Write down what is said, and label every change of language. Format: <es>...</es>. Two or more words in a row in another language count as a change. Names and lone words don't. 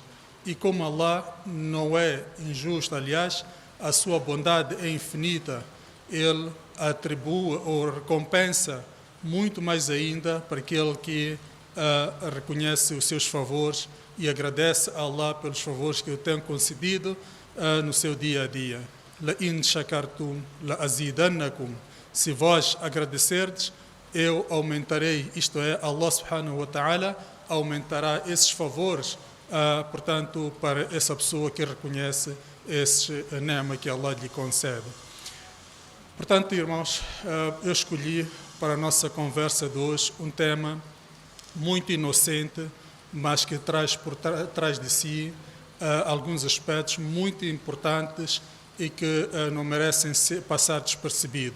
<pt>E como Allah não é injusto, aliás, a sua bondade é infinita, Ele atribui ou recompensa muito mais ainda para aquele que reconhece os seus favores e agradece a Allah pelos favores que o tem concedido no seu dia a dia.</pt> <ar>لئن شكرتم لأزيدنكم.</ar> <pt>Se vós agradecerdes, eu aumentarei, isto é,</pt> <ar>الله سبحانه وتعالى</ar> <pt>aumentará esses favores, portanto, para essa pessoa que reconhece esse ni'ma que Allah lhe concede. Portanto, irmãos, eu escolhi para a nossa conversa de hoje um tema muito inocente, mas que traz por trás de si alguns aspectos muito importantes e que não merecem passar despercebido.</pt>